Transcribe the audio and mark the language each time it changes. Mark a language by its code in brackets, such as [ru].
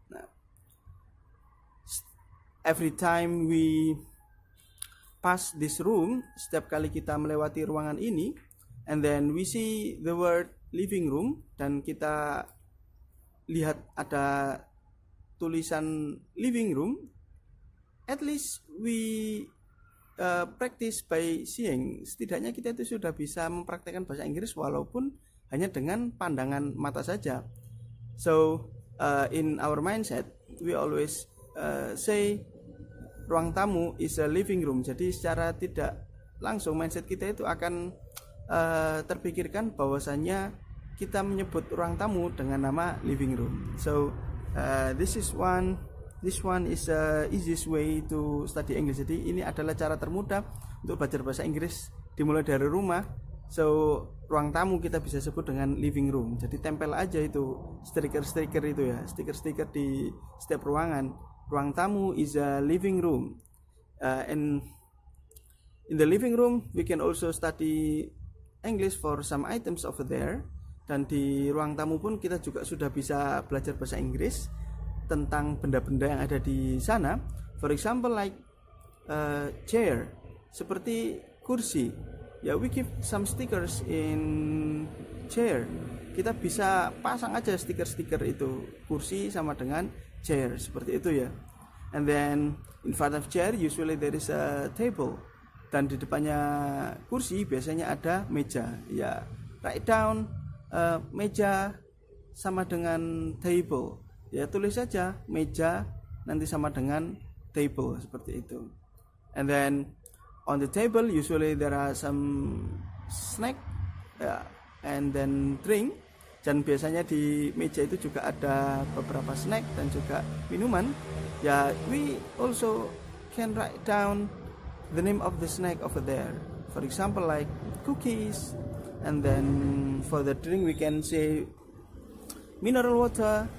[en] Nah, every time we pass this room, [id] setiap kali kita melewati ruangan ini, [en] and then we see the word living room, [id] dan kita lihat ada tulisan living room, [en] at least we practice by seeing. [id] Setidaknya kita itu sudah bisa mempraktekkan bahasa Inggris walaupun hanya dengan pandangan mata saja. [en] So in our mindset we always say ruang tamu is a living room. [id] Jadi secara tidak langsung mindset kita itu akan terpikirkan bahwasannya kita menyebut ruang tamu dengan nama living room. [en] So this one is the easiest way to study English. [id] Jadi ini adalah cara termudah untuk belajar bahasa Inggris dimulai dari rumah. So ruang tamu kita bisa sebut dengan living room. Jadi tempel aja itu stiker-stiker itu ya, stiker-stiker di setiap ruangan. [en] Ruang tamu is a living room. And in the living room we can also study English for some items over there. [id] Dan di ruang tamu pun kita juga sudah bisa belajar bahasa Inggris tentang benda-benda yang ada di sana. [en] For example like chair, [id] seperti kursi. [en] Ya, we keep some stickers in chair. [id] Kita bisa pasang aja stiker-stiker itu, kursi sama dengan chair, seperti itu ya. [en] And then in front of chair usually there is a table. [id] Dan di depannya kursi biasanya ada meja. Ya, [en] write down [id] meja sama dengan table. Ya, tulis saja meja nanti sama dengan table, seperti itu. [en] And then on the table usually there are some snack and then drink. [id] Dan biasanya di meja itu juga ada beberapa snack dan juga minuman. [en] Ya, we also can write down the name of the snack over there. For example like cookies. And then for the drink we can say mineral water.